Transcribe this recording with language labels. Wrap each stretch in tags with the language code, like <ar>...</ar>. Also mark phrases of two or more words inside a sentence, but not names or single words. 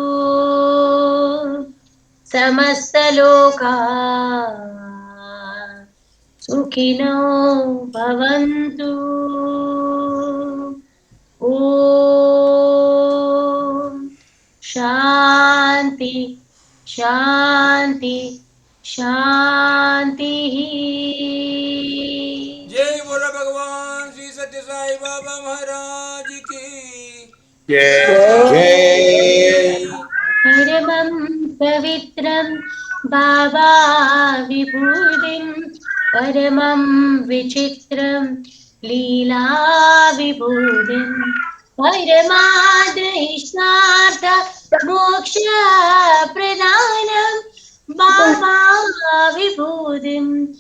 <sa>समस्तलोका सुखिनो भवन्तु ॐ शान्ति शान्ति शान्तिः</sa> <hi>जय बोलो भगवान श्री सत्य साई बाबा महाराज की जय</hi> <sa>परमं पवित्रं बाबा विभूतिं परमं विचित्रं लीला विभूतिं परमादृष्टार्थ मोक्ष प्रदानं बाबा विभूतिम्</sa>